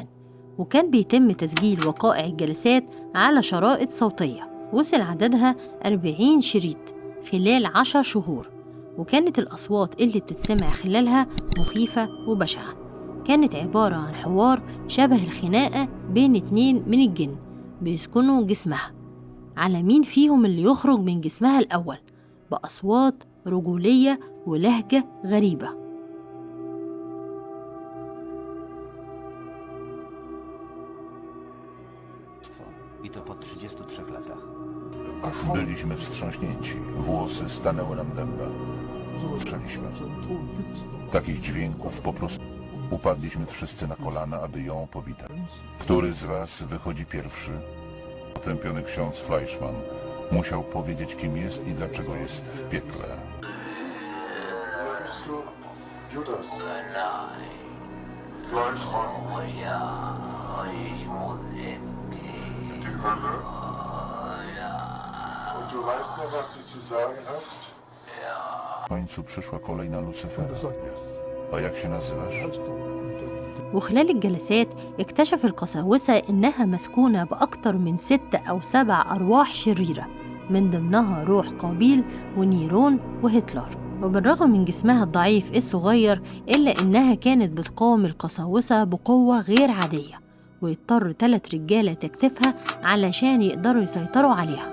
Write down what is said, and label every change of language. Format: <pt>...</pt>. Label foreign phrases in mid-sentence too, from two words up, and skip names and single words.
<ar>وكان بيتم تسجيل وقائع الجلسات على شرائط صوتية، وصل عددها 40 شريط خلال 10 شهور، وكانت الأصوات اللي بتتسمع خلالها مخيفة وبشعة. كانت عبارة عن حوار شبه الخناقة بين 2 من الجن بيسكنوا جسمها على مين فيهم اللي يخرج من جسمها الأول، بأصوات رجولية ولهجة غريبة.</ar> <pl>I to po 33 latach. Byliśmy wstrząśnięci. Włosy stanęły nam dęba. Słyszeliśmy. Takich dźwięków po prostu. Upadliśmy wszyscy na kolana, aby ją powitać. Który z was wychodzi pierwszy? Potępiony ksiądz Fleischmann musiał powiedzieć, kim jest i dlaczego jest w piekle.</pl> <de>Judas. Nein. Fleischmann. Oh ja, ich muss jetzt gehen. Die Hölle. Ja, Und du weißt noch, was du zu sagen hast?</de> <pl>W końcu przyszła kolej na Lucyfera. A jak się nazywasz?</pl> <ar>وخلال الجلسات اكتشف القساوسة إنها مسكونة بأكتر من 6 أو 7 أرواح شريرة، من ضمنها روح قابيل ونيرون وهتلر. وبالرغم من جسمها الضعيف الصغير إلا إنها كانت بتقاوم القساوسة بقوة غير عادية، ويضطر 3 رجالة تكتفها علشان يقدروا يسيطروا عليها.</ar>